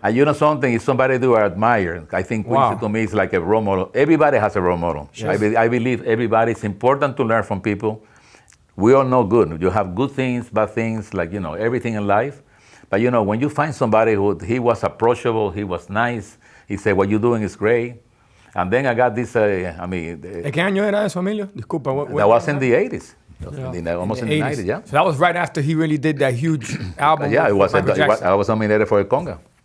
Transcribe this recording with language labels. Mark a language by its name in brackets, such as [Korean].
[English] And you know something, it's somebody do I admire. I think Quincy to me is like a role model. Everybody has a role model. Yes. I believe everybody, it's important to learn from people. We all know good. You have good things, bad things, like, everything in life. But, when you find somebody he was approachable, he was nice, he said, what you're doing is great. And then I got this, [Spanish] ¿De qué año era eso, Emilio? Disculpa. [English] that was in the 80s. Yeah. Almost in the 90s, yeah. So that was right after he really did that huge album. Yeah, with Michael Jackson. I was nominated for a conga.